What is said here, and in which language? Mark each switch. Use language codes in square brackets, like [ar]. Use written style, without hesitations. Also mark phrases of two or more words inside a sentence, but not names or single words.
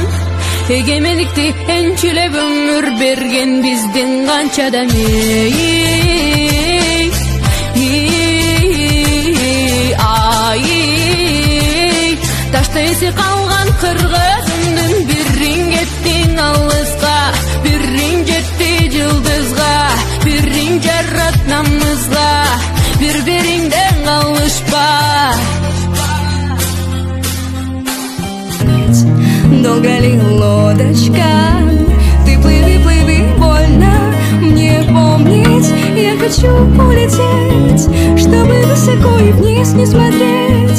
[ky] Эгемендикти энчилеп өмүр берген биздин канча адам ташта эси калган кыргызымдын бириң кеттиң алыска, бириң жетти жылдызга, бириң жарат намызга, бириңден калышпа. [ru] Долго ли лодочка? Ты плыви, плыви, больно мне помнить. Я хочу улететь, чтобы высоко и вниз не смотреть.